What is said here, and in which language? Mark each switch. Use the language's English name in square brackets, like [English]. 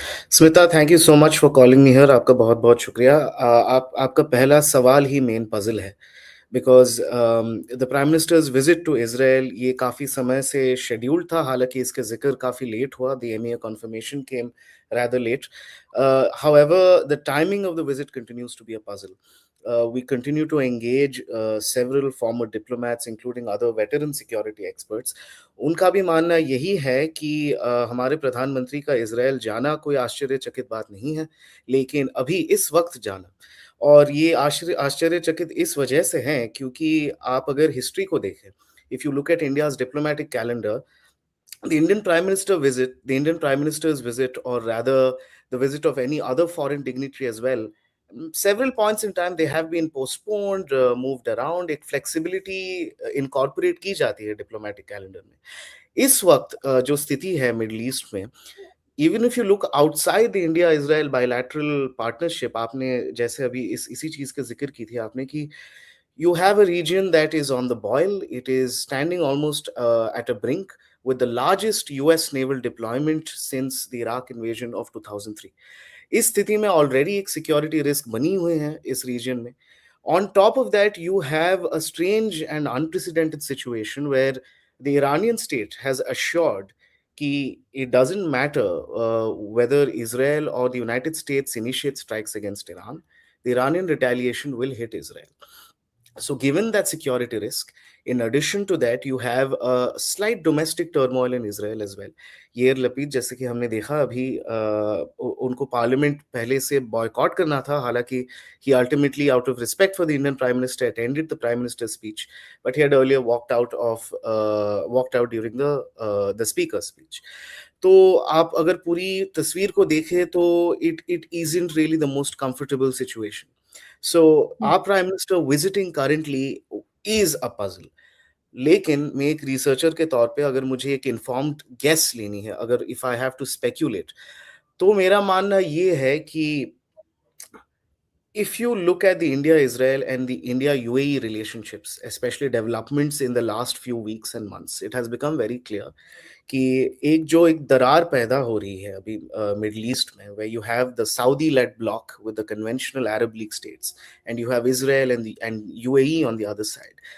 [Hindi] Smita, [English] Thank you so much for calling me here. [Hindi] आपका बहुत बहुत शुक्रिया। आपका पहला सवाल ही मेन पजल है, [English] because the prime minister's visit to Israel [Hindi] ये काफ़ी समय से शेड्यूल्ड था। हालांकि इसका जिक्र काफ़ी लेट हुआ, [English] The MEA confirmation came rather late. However, the timing of the visit continues to be a puzzle. We continue to engage several former diplomats, including other veteran security experts. [Hindi] उनका भी मानना यही है कि हमारे प्रधानमंत्री का इजराइल जाना कोई आश्चर्यचकित बात नहीं है, लेकिन अभी इस वक्त जाना, और ये आश्चर्यचकित इस वजह से हैं क्योंकि आप अगर हिस्ट्री को देखें, [English] If you look at India's diplomatic calendar, the Indian Prime Minister's visit, or rather the visit of any other foreign dignitary as well, several points in time they have been postponed, moved around. [Hindi] एक flexibility incorporate की जाती है diplomatic calendar में. इस वक्त जो स्थिति है मिडल ईस्ट में, [English] even if you look outside the India Israel bilateral partnership, [Hindi] आपने जैसे अभी इसी चीज का जिक्र की थी आपने कि [English] you have a region that is on the boil. It is standing almost at a brink with the largest US naval deployment since the Iraq invasion of 2003. [Hindi] इस स्थिति में ऑलरेडी एक सिक्योरिटी रिस्क बनी हुई है इस रीजन में. [English] On top of that, you have a strange and unprecedented situation where the Iranian state has assured कि it doesn't matter whether Israel or the United States initiate strikes against Iran, the Iranian retaliation will hit Israel. So given that security risk, in addition to that, you have a slight domestic turmoil in Israel as well. Yair Lapid, [Hindi] जैसे कि हमने देखा अभी उनको parliament पहले से boycott करना था, हालांकि [English] he ultimately, out of respect for the Indian Prime Minister, attended the Prime Minister's speech, but he had earlier walked out during the Speaker's speech. [Hindi] तो आप अगर पूरी तस्वीर को देखें तो [English] it isn't really the most comfortable situation. So our Prime Minister visiting currently is a puzzle. [Hindi] लेकिन मैं एक रिसर्चर के तौर पे अगर मुझे एक इन्फॉर्म्ड गेस लेनी है, अगर [English] if I have to speculate, [Hindi] तो मेरा मानना ये है कि [English] if you look at the India-Israel and the India-UAE relationships, especially developments in the last few weeks and months, it has become very clear [Hindi] कि एक दरार पैदा हो रही है अभी मिडल ईस्ट में, [English] where you have the Saudi-led bloc with the conventional Arab League states, and you have Israel and UAE on the other side.